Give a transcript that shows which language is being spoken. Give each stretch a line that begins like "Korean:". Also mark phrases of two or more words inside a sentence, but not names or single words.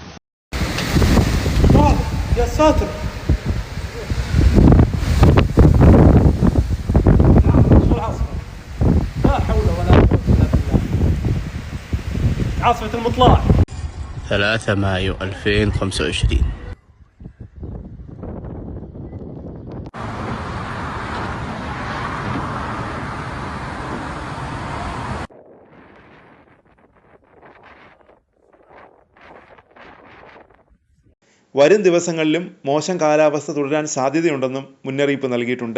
Arabic: يا ساتر شو العاصفة؟ لا حول ولا قوة إلا بالله. عاصفة المطلع 3 مايو 2025.
Malayalam: വരും ദിവസങ്ങളിലും മോശം കാലാവസ്ഥ തുടരാൻ സാധ്യതയുണ്ടെന്നും മുന്നറിയിപ്പ് നൽകിയിട്ടുണ്ട്.